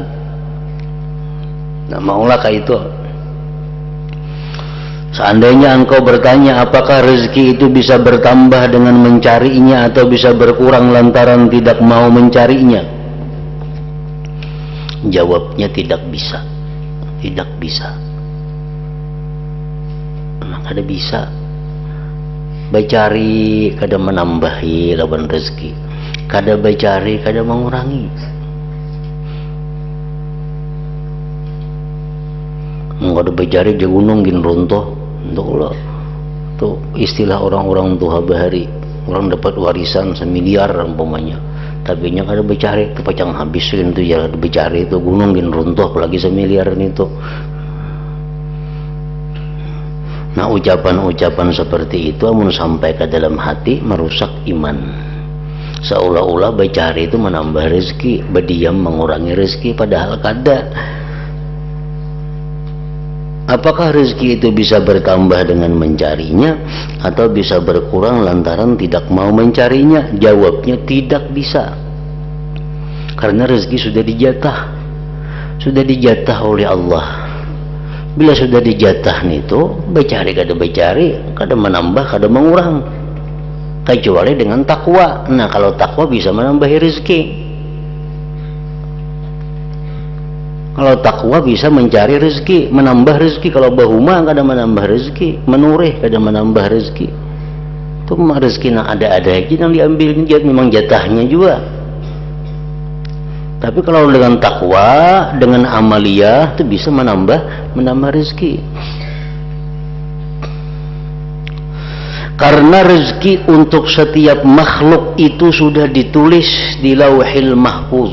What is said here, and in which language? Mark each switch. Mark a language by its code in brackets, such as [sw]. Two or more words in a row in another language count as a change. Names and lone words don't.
[bjn] Nah, maulah kayak itu. [id] Seandainya engkau bertanya apakah rezeki itu bisa bertambah dengan mencarinya atau bisa berkurang lantaran tidak mau mencarinya, jawabnya tidak bisa. Tidak bisa. [bjn] Nah, kada bisa. Becari kada menambahi lawan rezeki, kada becari kada mengurangi. Kada becari je gunung gin runtuh. Untuk tuh istilah orang-orang tua bahari, orang dapat warisan 1 miliar umpamanya, tapi nya kada becari itu pacang habis itu ya, becari itu gunung gin runtuh apalagi 1 miliar itu. Nah, ucapan-ucapan seperti itu amun sampai ke dalam hati merusak iman. Seolah-olah bercari itu menambah rezeki, berdiam mengurangi rezeki, padahal kada. [id] Apakah rezeki itu bisa bertambah dengan mencarinya, atau bisa berkurang lantaran tidak mau mencarinya? Jawabnya tidak bisa, karena rezeki sudah dijatah oleh Allah. [bjn] Bila sudah dijatah itu, bercari kada menambah, kada mengurang, kecuali dengan takwa. [id] Nah, kalau takwa bisa menambah rezeki. Kalau takwa bisa mencari rezeki, menambah rezeki. [bjn] Kalau bahuma kada menambah rezeki, menurih kada menambah rezeki. [id] Itu rezeki yang ada aja yang diambil, memang jatahnya juga. Tapi kalau dengan takwa, dengan amaliyah itu bisa menambah rezeki. Karena rezeki untuk setiap makhluk itu sudah ditulis di Lauhil Mahfuz.